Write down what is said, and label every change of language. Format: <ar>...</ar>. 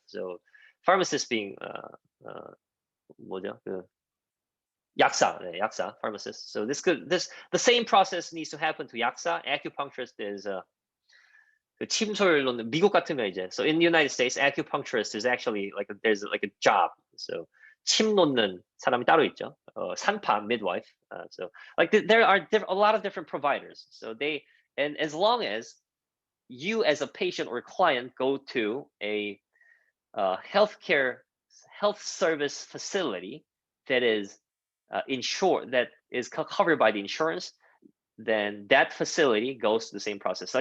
<en>So pharmacist being 뭐죠? 약사, pharmacist. So the same process needs to happen to 약사. Acupuncturist is</en> <ko>침솔 놓는, 미국 같으면 이제,</ko> <en>so in the United States, acupuncturist is actually like there's like a job.</en> <ko>So 침 놓는 사람이 따로 있죠. 산파, midwife.</ko> <en>So like there are a lot of different providers. So and as long as you as a patient or client go to a health service facility that is insured, that is covered by the insurance, then that facility goes to the same process.</en>